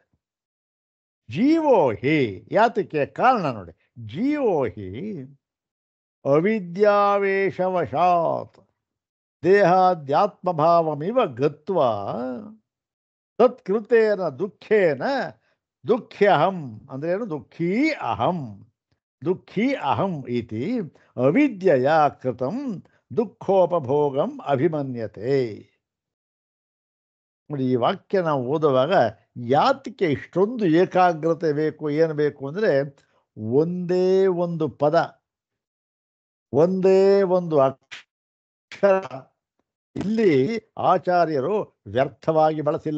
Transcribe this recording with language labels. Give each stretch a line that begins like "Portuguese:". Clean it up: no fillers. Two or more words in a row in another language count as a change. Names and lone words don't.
Sanskrit: ಜೀವೋ ಹಿ,
Kannada: ಯಾತಕ್ಕೆ ಕಾರಣ ನೋಡಿ,
Sanskrit: ಜೀವೋ ಹಿ ಅವಿದ್ಯಾವೇಶವಶಾತ್ ದೇಹಾದ್ಯಾತ್ಮಭಾವಮಿವ ಗತ್ವಾ ತತ್ಕೃತೇನ ದುಃಖೇನ ದುಃಖ್ಯಹಂ, ಅಂದ್ರೇನು? ದುಃಖೀ ಅಹಂ ಇತಿ ಅವಿದ್ಯೆಯ ಕೃತಂ ದುಃಖೋಪಭೋಗಂ ಅಭಿಮನ್ಯತೆ.
Kannada: ನೋಡಿ, ಈ ವಾಕ್ಯ ನಾವು ಓದುವಾಗ ಯಾತಕ್ಕೆ ಇಷ್ಟೊಂದು ಏಕಾಗ್ರತೆ ಬೇಕು, ಏನು ಬೇಕು ಅಂದರೆ, ಒಂದೇ ಒಂದು ಪದ, ಒಂದೇ ಒಂದು ಅಕ್ಷರ ಇಲ್ಲಿ ಆಚಾರ್ಯರು ವ್ಯರ್ಥವಾಗಿ ಬಳಸಿಲ್ಲ.